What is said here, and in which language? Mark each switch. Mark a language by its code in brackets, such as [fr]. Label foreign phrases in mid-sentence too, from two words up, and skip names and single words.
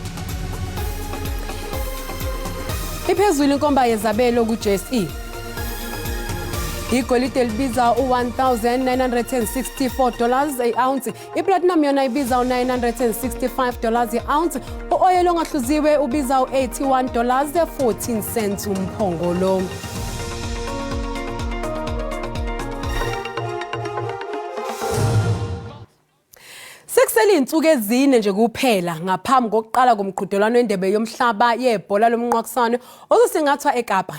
[xh] Iphezulu inkomba yezabelo ku-JSE. Igolide libiza $1,964 i-ounce. Iplatinum yona ibiza $965 i-ounce. U-oil ongahluziwe ubiza $81.14 umphongolo. Sekusele insuku ezine nje kuphela ngaphambi kokuqala komqhudelwano wendebe yomhlaba yebhola lomnqakisano ozosingathwa eKapa.